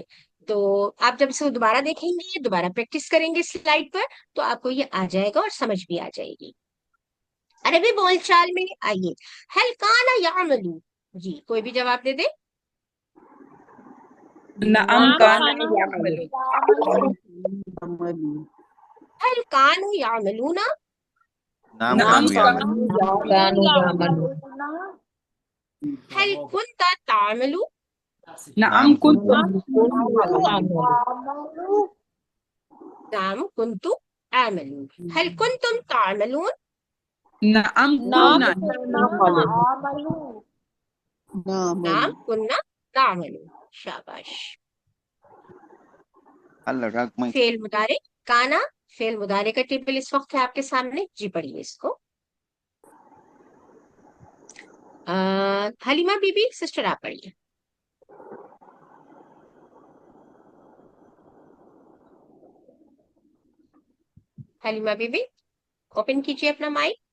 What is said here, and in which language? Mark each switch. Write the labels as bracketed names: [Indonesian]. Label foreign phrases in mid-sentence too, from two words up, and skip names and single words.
[Hindi] तो आप जब इसको दोबारा देखेंगे, दोबारा प्रैक्टिस करेंगे स्लाइड पर, तो आपको ये आ जाएगा और समझ भी आ जाएगी। अरबी बोलचाल में आइए, [Arabic] هل كانوا يعملون, [Hindi] जी कोई भी जवाब दे दे। [Arabic] नअम नाम काना खाना यामलू, هل كانوا يعملونا, नाम नअम कानू काना यामलू كانوا يعملوا, هل كنتم تعملون, نعم كنتم نعم كنتم تعملون. هل كنتم تعملون؟ نعم نعم كنا نعم كنا نعمل. شاباش. الرقم فعل مضارع كان, فعل مضارع [Hindi] का टेबल इस वक्त है आपके सामने, जी पढ़िए इसको। हलीमा बीबी सिस्टर आप पढ़िए। हलीमा बीबी ओपन कीजिए अपना माइक।